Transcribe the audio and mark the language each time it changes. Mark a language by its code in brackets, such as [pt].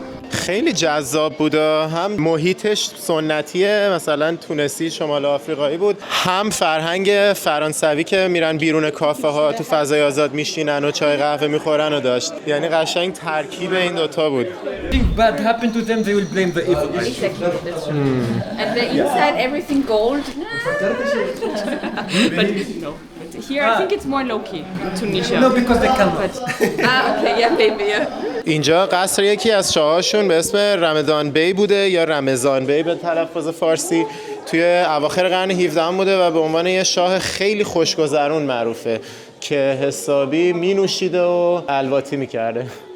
[fa] خیلی جذاب بود، هم محیطش سنتیه مثلا تونسی شمال آفریقایی بود، هم فرهنگ فرانسوی که میرن بیرون کافه ها تو فضای آزاد میشینن و چای قهوه میخورن و داشت، یعنی قشنگ ترکیب این دوتا بود. [en] Bad happened to them, they will blame the evil. Exactly, that's true. And the inside, everything gold. But here, I think it's more low-key in Tunisia. No, because they cannot. Okay, yeah, maybe, yeah. [fa] اینجا قصر یکی از شاهاشون به اسم رمضان بی بوده یا رمضان بی به تلفظ فارسی، توی اواخر قرن 17 بوده و به عنوان یه شاه خیلی خوشگذرون معروفه که حسابی می نوشیده و الواتی میکرده.